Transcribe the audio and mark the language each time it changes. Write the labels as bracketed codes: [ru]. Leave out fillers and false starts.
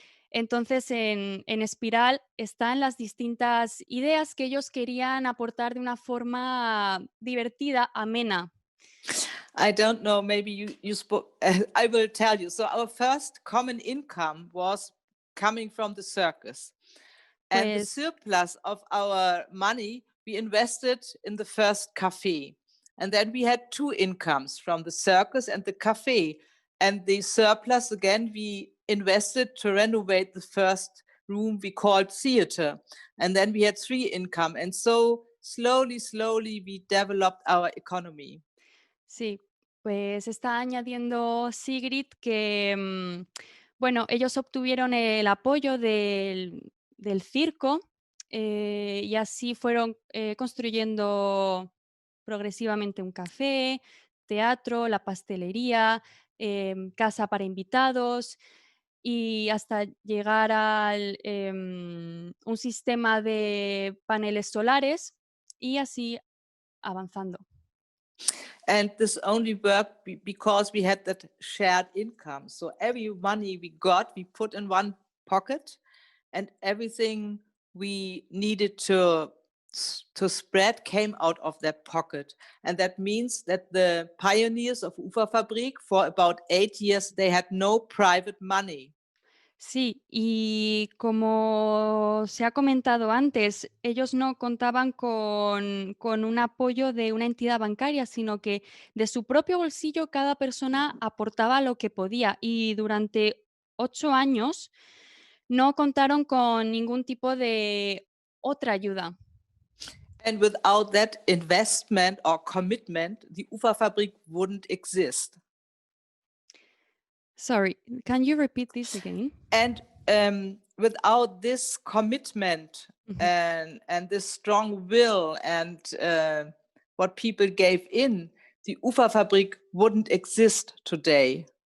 [es] Entonces, en espiral están las distintas ideas que ellos querían aportar de una forma divertida, amena. [en] I don't know, maybe you spoke, I will tell you. So our first common income was coming from the circus. And the surplus of our money, we invested in the first cafe. And then we had two incomes from the circus and the cafe. And the surplus, again, we invested to renovate the first room we called theater. And then we had three income. And so slowly, we developed our economy. [es] Sí, pues está añadiendo Sigrid que, bueno, ellos obtuvieron el apoyo del circo y así fueron construyendo progresivamente un café, teatro, la pastelería, casa para invitados. y hasta llegar al un sistema de paneles solares y así avanzando. [en] And this only worked because we had that shared income. So every money we got, we put in one pocket, and everything we needed to spread came out of that pocket. And that means that the pioneers of Uferfabrik, for about 8 years, they had no private money. [es] Sí, y como se ha comentado antes, ellos no contaban con un apoyo de una entidad bancaria, sino que de su propio bolsillo cada persona aportaba lo que podía y durante 8 años no contaron con ningún tipo de otra ayuda. [en] And without that investment or commitment, the Uferfabrik wouldn't exist. Sorry, can you repeat this again? And without this commitment and this strong will and what people gave in, the Uferfabrik wouldn't exist today.